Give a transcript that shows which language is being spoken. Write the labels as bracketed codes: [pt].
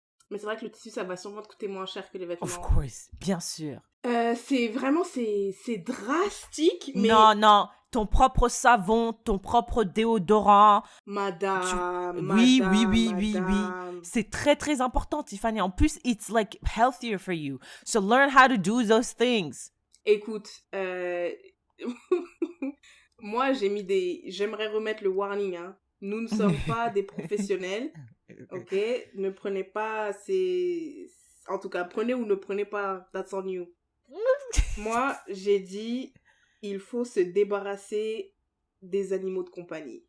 [fr] Mais c'est vrai que le tissu, ça va sûrement te coûter moins cher que les vêtements. [en] Of course, [fr] bien sûr. C'est vraiment, c'est drastique, mais... Non, ton propre savon, ton propre déodorant. Madame. Oui. C'est très, très important, Tiffany. [en] En plus, it's like healthier for you. So learn how to do those things. [fr] Écoute, moi, j'aimerais remettre le warning, hein. Nous ne sommes pas des professionnels, ok? Ne prenez pas en tout cas, prenez ou ne prenez pas, [en] that's on you. [fr] Moi, j'ai dit, il faut se débarrasser des animaux de compagnie.